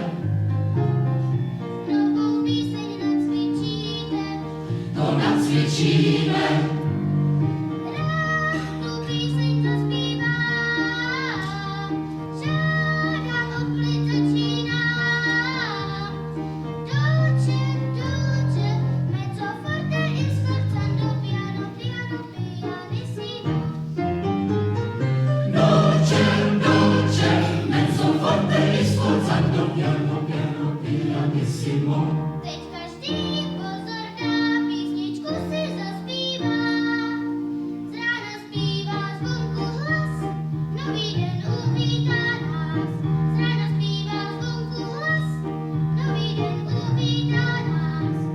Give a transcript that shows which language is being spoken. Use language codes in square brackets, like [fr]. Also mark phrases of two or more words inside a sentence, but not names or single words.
[cs] novou píseň nacvičíte, to nacvičíme, rád tu píseň zaspívám, žádám o klid začínám. [it] Dolce, dolce, mezzo forte e sforzando piano, piano, pianissimo. dolce, dolce, mezzo forte e sforzando piano, piano, pianissimo. [cs] Teď každý pozor dá, písničku si zaspívá. Z rána zpívá zvonku hlas, nový den uvítá nás. Z rána zpívá zvonku hlas, nový den uvítá nás.